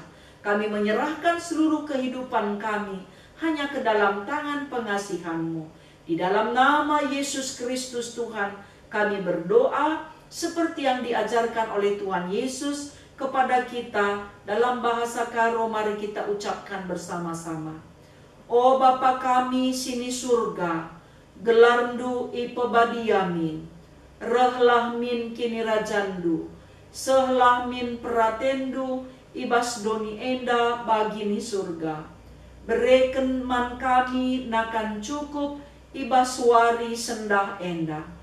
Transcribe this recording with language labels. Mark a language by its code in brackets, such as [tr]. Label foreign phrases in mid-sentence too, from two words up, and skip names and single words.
[id] Kami menyerahkan seluruh kehidupan kami hanya ke dalam tangan pengasihan-Mu. Di dalam nama Yesus Kristus Tuhan, kami berdoa seperti yang diajarkan oleh Tuhan Yesus kepada kita dalam bahasa Karo. Mari kita ucapkan bersama-sama. [btx] O Bapa kami sini surga, gelarndu ipebadiamin, rehlah min kini rajandu, sehlah min peratendu, ibas doni enda bagini surga. Bereken man kami nakan cukup, ibas wari sendah enda.